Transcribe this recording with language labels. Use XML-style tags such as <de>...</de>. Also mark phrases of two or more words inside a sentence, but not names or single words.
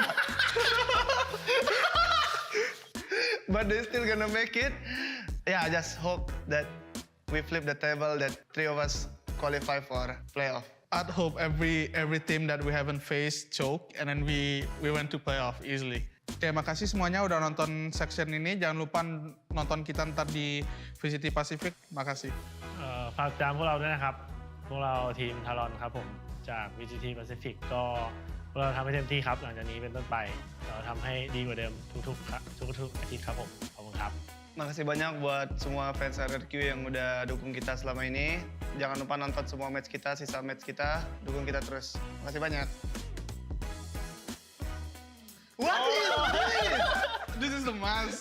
<en>But they're still gonna make it. Yeah, I just hope that we flip the table, that 3 of us qualify for playoff. I'd hope every team that we haven't faced choke and then we went to playoff easily.</en> <id>Oke, makasih semuanya udah nonton section ini. Jangan lupa nonton kita ntar di VCT Pacific. Makasih.</id> <th>ฝากตามพวกเราด้วยนะครับ พวกเราทีมทารอนครับผมจาก VCT Pacific ก็พวกเราทำให้เต็มที่ครับหลังจากนี้เป็นต้นไปเราทำให้ดีกว่าเดิมทุกอาทิตย์ครับผมขอบคุณครับ</th> <id>Makasih banyak buat semua fans RRQ yang udah dukung kita selama ini. Jangan lupa nonton semua match kita, sisa match kita. Dukung kita terus. Makasih banyak.</id> <en>What is this? This is the mask.</en>